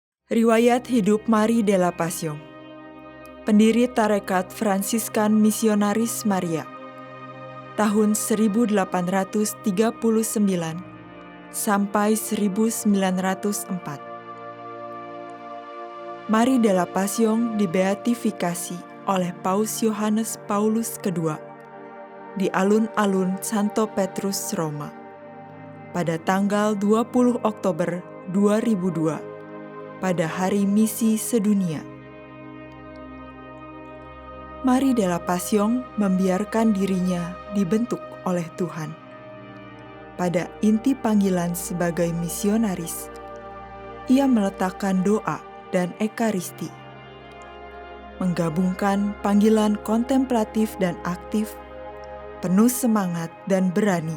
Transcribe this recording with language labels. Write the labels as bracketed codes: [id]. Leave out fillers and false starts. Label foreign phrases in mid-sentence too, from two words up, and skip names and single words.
[id] Riwayat hidup Marie de la Passion, pendiri Tarekat Fransiskan Misionaris Maria, tahun 1839 sampai 1904. Marie de la Passion dibeatifikasi oleh Paus Yohanes Paulus II di alun-alun Santo Petrus, Roma, pada tanggal 20 Oktober 2002. Pada Hari Misi Sedunia. Marie de la Passion membiarkan dirinya dibentuk oleh Tuhan. Pada inti panggilan sebagai misionaris, ia meletakkan doa dan ekaristi, menggabungkan panggilan kontemplatif dan aktif, penuh semangat dan berani.